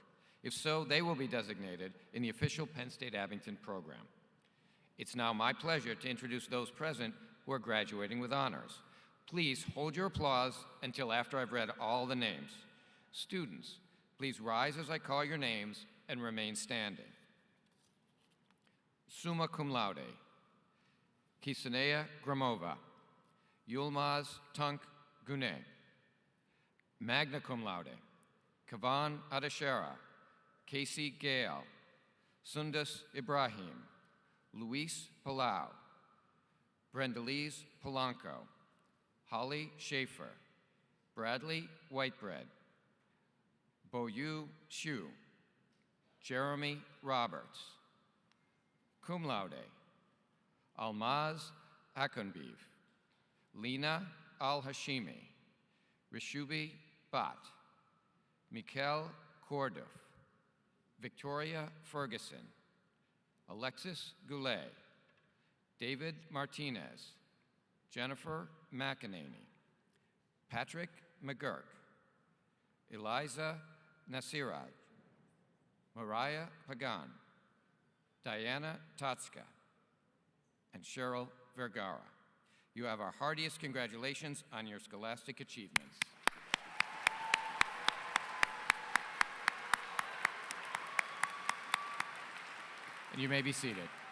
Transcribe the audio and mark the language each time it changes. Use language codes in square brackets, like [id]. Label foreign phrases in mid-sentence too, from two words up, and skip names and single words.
[en] If so, they will be designated in the official Penn State Abington program. It's now my pleasure to introduce those present who are graduating with honors. Please hold your applause until after I've read all the names. Students, please rise as I call your names and remain standing. [la] Summa cum laude, [en] Kisanea Gramova, Yulmaz Tunk Gune. [la] Magna cum laude, [en] Kavan Adashera, Casey Gale, Sundus Ibrahim, Luis Palau, Brendalise Polanco, Holly Schaefer, Bradley Whitebread, Boyu Shu, Jeremy Roberts. [la] Cum laude, [en] Almaz Akunbiv, Lena Al-Hashimi, Rishubi Bat, Mikel Kordov, Victoria Ferguson, Alexis Goulet, David Martinez, Jennifer McEnany, Patrick McGurk, Eliza Nasiraj, Mariah Pagan, Diana Totska, and Cheryl Vergara. You have our heartiest congratulations on your scholastic achievements. And you may be seated.